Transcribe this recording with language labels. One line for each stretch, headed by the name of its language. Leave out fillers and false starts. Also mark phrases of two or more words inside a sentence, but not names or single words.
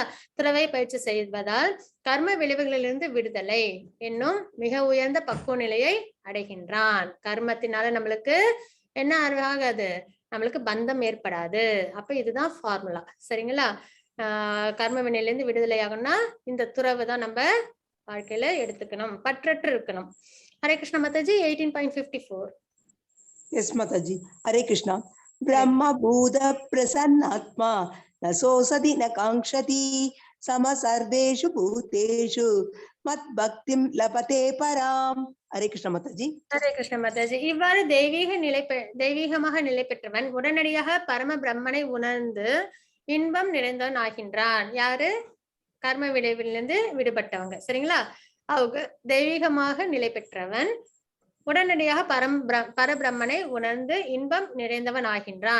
Tamil: துறவை பயிற்சி செய்வதால் கர்ம விளைவுகளிலிருந்து விடுதலை என்னும் மிக உயர்ந்த பக்குவ நிலையை அடைகின்றான். கர்மத்தினால நம்மளுக்கு என்ன ஆகாது, நம்மளுக்கு பந்தம் ஏற்படாது. அப்ப இதுதான் ஃபார்முலா. சரிங்களா? கர்ம வினையிலிருந்து விடுதலை ஆகணும்னா இந்த துறவு தான் நம்ம வாழ்க்கையில எடுத்துக்கணும், பற்றற்று இருக்கணும்.
Hindi: हरे कृष्ण माताजी. 18.54. यस माताजी। हरे कृष्ण।
Sanskrit: ब्रह्म भूत प्रसन्नात्मा न सोसति न कांक्षति सम सर्वेषु भूतेषु मत भक्तिं लभते पराम।
Hindi: हरे कृष्ण माताजी। हरे कृष्ण माताजी.
Tamil: இவ்வாறு தெய்வீகமாக நிலை பெற்றவன் உடனடியாக பரம பிரம்மனை உணர்ந்து இன்பம் நிறைந்தவன் ஆகின்றான். யாரு? கர்ம விளைவிலிருந்து விடுபட்டவங்க. சரிங்களா? அவங்க தெய்வீகமாக நிலை பெற்றவன் உடனடியாக பரபிரம்மனை உணர்ந்து இன்பம் நிறைந்தவன் ஆகின்றான்.